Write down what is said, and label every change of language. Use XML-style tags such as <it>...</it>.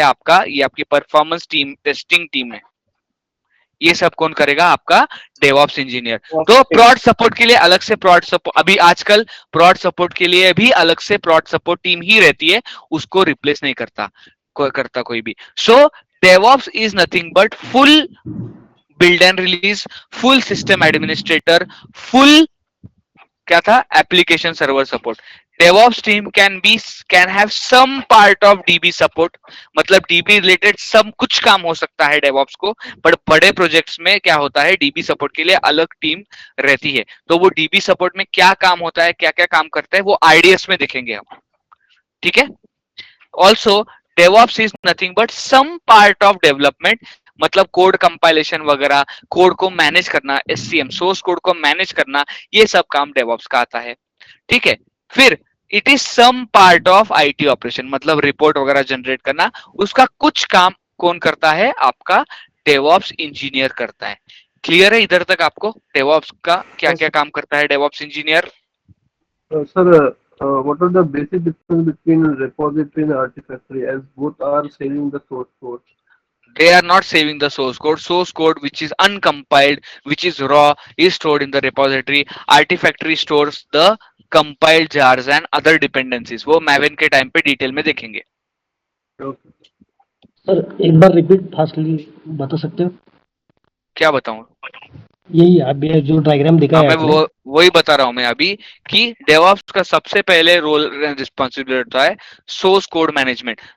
<hi>आपका, ये आपकी परफॉर्मेंस टीम, टेस्टिंग टीम है। ये सब कौन करेगा? आपका डेवऑप्स इंजीनियर। तो प्रॉड सपोर्ट के लिए अलग से प्रॉड सपोर्ट, अभी आजकल प्रॉड सपोर्ट के लिए भी अलग से प्रॉड सपोर्ट टीम ही रहती है, उसको रिप्लेस नहीं करता कोई भी।</hi> <en>so DevOps is nothing but full build and release, full system administrator, full</en> <hi>क्या था?</hi> <en>Application server support. DevOps team can have some part of DB support,</en> <hi>मतलब DB related सब कुछ काम हो सकता है DevOps को, पर बड़े प्रोजेक्ट्स में क्या होता है? DB support के लिए अलग टीम रहती है। तो वो DB support में क्या काम होता है, क्या क्या काम करता है, वो IDS में देखेंगे हम। ठीक है।</hi> <en>also DevOps is nothing but some part of development,</en> <hi>मतलब कोड कंपाइलेशन वगैरह, कोड को मैनेज करना, SCM सोर्स कोड को मैनेज करना, ये सब काम DevOps का आता है। ठीक है। फिर</hi> <en>it is some part of IT operation,</en> <hi>मतलब रिपोर्ट वगैरह जनरेट करना, उसका कुछ काम कौन करता है? आपका DevOps इंजीनियर करता है। क्लियर है इधर तक आपको DevOps का क्या क्या काम करता है DevOps engineer?</hi> <en>Sir, what are the basic difference between repository and Artifactory, as both are saving the source code? They are not saving the source code. Source code which is uncompiled, which is raw, is stored in the repository. Artifactory stores the compiled jars and other dependencies.</en> <hi>वो Maven के time पे detail में देखेंगे। Sir एक बार repeat fastly बता सकते हो? क्या बताऊं? यही आप जो डायग्राम दिखाया मैं वही बता रहा हूं मैं अभी कि डेवऑप्स का सबसे पहले रोल रिस्पॉन्सिबिलिटी होता है सोर्स कोड मैनेजमेंट।</hi>